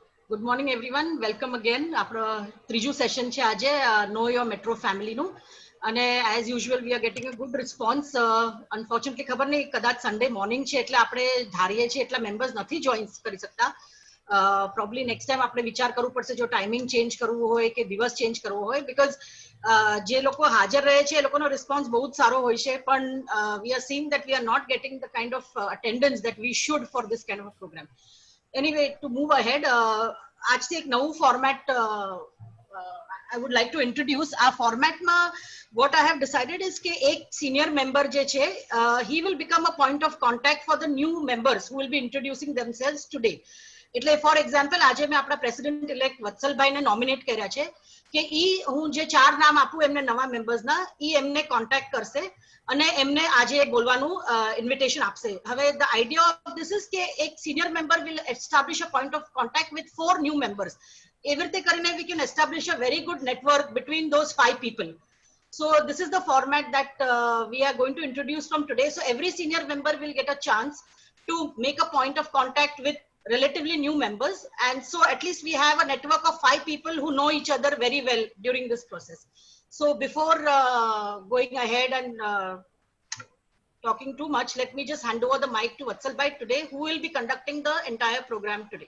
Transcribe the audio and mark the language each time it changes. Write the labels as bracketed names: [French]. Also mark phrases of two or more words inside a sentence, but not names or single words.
[English] Good morning everyone. Welcome again. [Gujarati] આપણો ત્રીજું સેશન છે આજે [English] Know Your Metro Family [Gujarati] નું અને [English] as usual we are getting a good response. [Gujarati] Unfortunately ખબર નહીં કદાચ [English] Sunday morning [Gujarati] છે એટલે આપણે ધારીએ છીએ એટલા મેમ્બર્સ નથી જોઈન કરી શકતા. [English] probably next time [Gujarati] આપણે વિચાર કરવું પડશે જો [English] timing change [Gujarati] કરવું હોય કે દિવસ ચેન્જ કરવો હોય બીકોઝ જે લોકો હાજર રહે છે એ લોકોનો રિસ્પોન્સ બહુ જ સારો હોય છે પણ [English] we are seeing that we are not getting the kind of attendance that we should for this kind of a program. Anyway, to move ahead, [Gujarati] આજથી એક નવું ફોર્મેટ [English] I would like to introduce. Our format ma what I have decided is [Gujarati] કે એક [English] senior member [Gujarati] જે છે [English] he will become a point of contact for the new members who will be introducing themselves today. [Gujarati] એટલે [English] for example [Gujarati] આજે મેં આપણા [English] president elect [Gujarati] વત્સલભાઈને નોમિનેટ કર્યા છે કે ઈ હું જે ચાર નામ આપું એમને નવા મેમ્બર્સના ઈ એમને કોન્ટેક્ટ કરશે અને એમને આજે બોલવાનું ઇન્વિટેશન આપશે. [English] હવે the idea of this is [Gujarati] કે એક [English] senior member will establish a point of contact with 4 new members. [Gujarati] એવી રીતે કરીને [English] we can establish a very good network between those 5 people. So this is the format that we are going to introduce from today. So every senior member will get a chance to make a point of contact with relatively new members, and so at least we have a network of 5 people who know each other very well during this process. So before going ahead and talking too much, let me just hand over the mic to Vatsalbhai today, who will be conducting the entire program today.